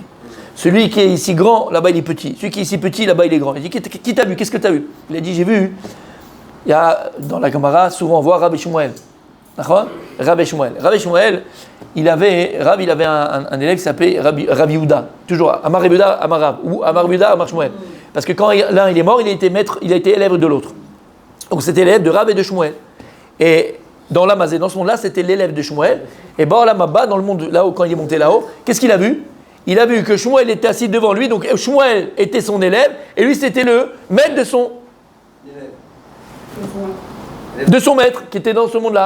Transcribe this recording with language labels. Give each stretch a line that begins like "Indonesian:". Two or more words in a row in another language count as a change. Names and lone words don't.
French: Celui qui est ici grand, là-bas il est petit. Celui qui est ici petit, là-bas il est grand. Il dit qui t'a vu? Qu'est-ce que tu as vu? Il a dit j'ai vu. Il y a dans la Gemara, souvent on voit Rabbi Shmuel. D'accord? Rabbi Shmuel, il avait un élève qui s'appelait Rabbi Yehuda. Toujours
Aramaic: אמר רבי יהודה, אמר רב.
French: Ou
Aramaic: אמר רבי יהודה, אמר שמואל.
French: Parce que quand l'un il est mort, il a été élève de l'autre. Donc c'était l'élève de Rab et de Shmuel. Et dans l'Amazé, dans ce monde-là, c'était l'élève de Shmuel. Et Ba'olam dans le monde là-haut, quand il est monté là-haut, qu'est-ce qu'il a vu? Il a vu que Shmuel était assis devant lui, donc Shmuel était son élève, et lui c'était le maître de son maître, qui était dans ce monde-là.